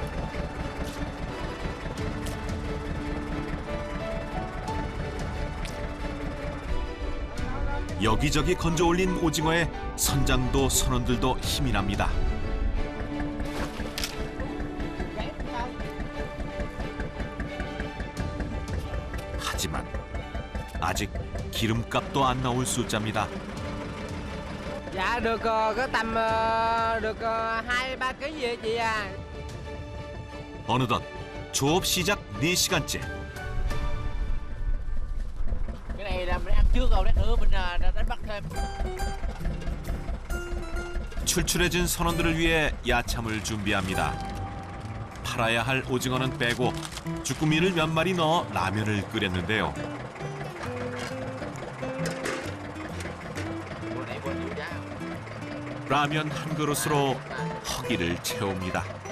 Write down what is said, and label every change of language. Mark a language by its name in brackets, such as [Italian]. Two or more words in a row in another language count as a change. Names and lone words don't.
[Korean] 여기저기 건져 올린 오징어에 선장도 선원들도 힘이 납니다. 하지만 아직 기름값도 안 나올 숫자입니다. [Vietnamese] Dạ được có tầm được 2-3 kg gì chị à. [Korean] 어느덧 조업 시작 4시간째. [Vietnamese] cái này là mình ăn trước rồi, lát nữa mình đánh bắt thêm. [Korean] 출출해진 선원들을 위해 야참을 준비합니다. 팔아야 할 오징어는 빼고 주꾸미를 몇 마리 넣어 라면을 끓였는데요. 라면 한 그릇으로 허기를 채웁니다.